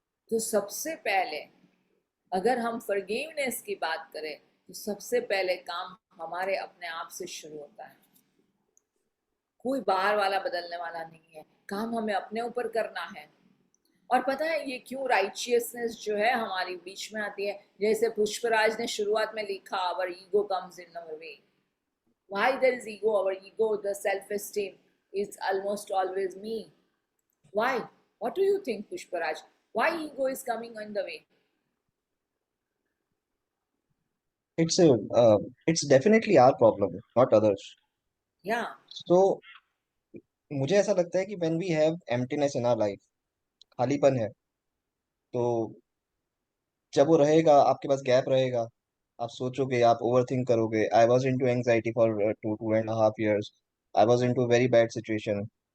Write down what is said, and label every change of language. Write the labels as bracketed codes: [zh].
[hi] तो सबसे पहले अगर हम फॉरगिवनेस की बात करें, तो सबसे पहले काम हमारे अपने आप से शुरू होता है. कोई बाहर वाला बदलने वाला नहीं है, काम हमें अपने ऊपर करना है. और पता है ये क्यों राइचियसनेस जो है हमारी बीच में आती है? जैसे पुष्पराज ने शुरुआत में लिखा, [en] Our ego comes in our way. Why there is ego? Our ego, the self-esteem is almost always me. Why? What do you think, Pushparaj? Why ego is coming in the way? It's definitely our problem, not others. Yeah. [hi] So मुझे ऐसा लगता है कि [en] when we have emptiness in our life, [hi] खालीपन है, तो जब वो रहेगा, आपके पास गैप रहेगा, आप सोचोगे, आप ओवर थिंक करोगे. [en] I was into anxiety for 2.5 years. I was into very bad situation.